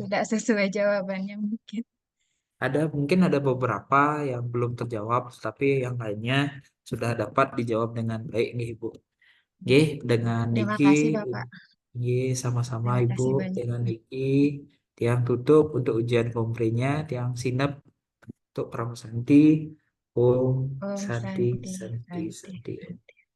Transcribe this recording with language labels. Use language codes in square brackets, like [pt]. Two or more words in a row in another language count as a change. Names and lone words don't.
[id] tidak sesuai jawabannya mungkin. Mungkin ada beberapa yang belum terjawab, tapi yang lainnya sudah dapat dijawab dengan baik nih Ibu. Nggih, dengan Terima Niki, kasih Bapak. nggih sama-sama Terima Ibu, kasih banyak. dengan Niki, [ban] tiang tutup [id] untuk ujian komprinya, [ban] tiang sinep [id] untuk pramusanti. Om [sa] Om Santi, Santi, Santi, Santi. Santi.